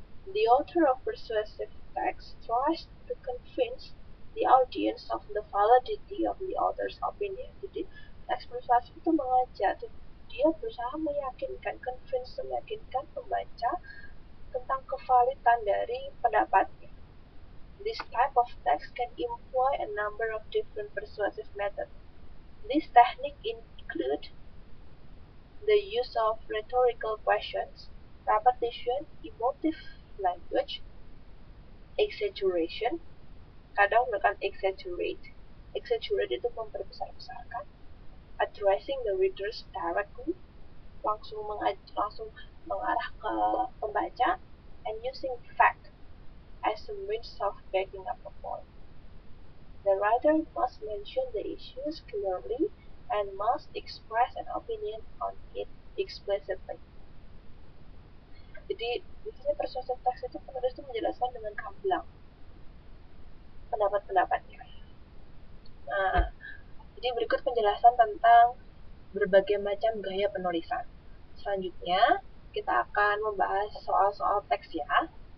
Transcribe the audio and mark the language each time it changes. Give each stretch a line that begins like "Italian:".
English: The author of persuasive text tries to convince the audience of the validity of the author's opinion.
Indonesian: Jadi, teks persuasif itu mengajak, dia berusaha meyakinkan pembaca tentang kevalidan dari pendapatnya.
English: This type of text can employ a number of different persuasive methods. This technique include the use of rhetorical questions, repetition, emotive language, exaggeration,
Indonesian: kadang menggunakan exaggerate itu memperbesar-besarkan,
English: addressing the readers directly,
Indonesian: langsung mengarah ke pembaca,
English: and using fact as a means of backing up a point. The writer must mention the issues clearly and must express an opinion on it explicitly.
Indonesian: Jadi, biasanya persuasive text itu penulis itu menjelaskan dengan gamblang pendapat-pendapatnya. Nah, jadi berikut penjelasan tentang berbagai macam gaya penulisan. Selanjutnya, kita akan membahas soal-soal teks ya.